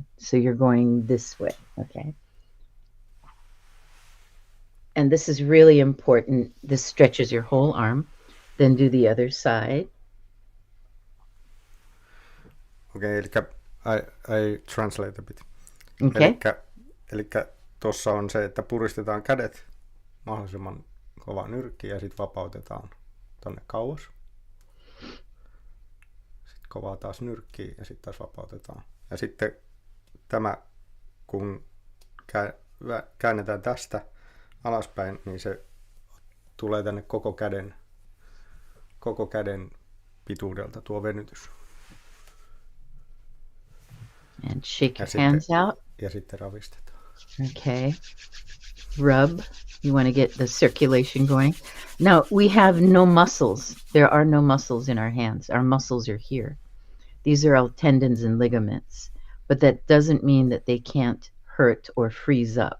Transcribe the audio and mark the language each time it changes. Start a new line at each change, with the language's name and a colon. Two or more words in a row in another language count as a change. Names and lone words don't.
English: So you're going this way, okay? And this is really important. This stretches your whole arm. Then do the other side. Okay, I translate a bit. Okay.
Finnish: Eli tuossa on se, että puristetaan kädet mahdollisimman kova nyrkki ja sitten vapautetaan tonne kauas. Sitten kovaa taas nyrkkiä ja sitten taas vapautetaan. Ja sitten tämä, kun käännetään tästä alaspäin, niin se tulee tänne koko käden pituudelta tuo venytys.
English: And shake your hands out.
Finnish: Ja sitten ravistetaan.
English: Okay. Rub. You want to get the circulation going. Now, we have no muscles. There are no muscles in our hands. Our muscles are here. These are all tendons and ligaments. But that doesn't mean that they can't hurt or freeze up.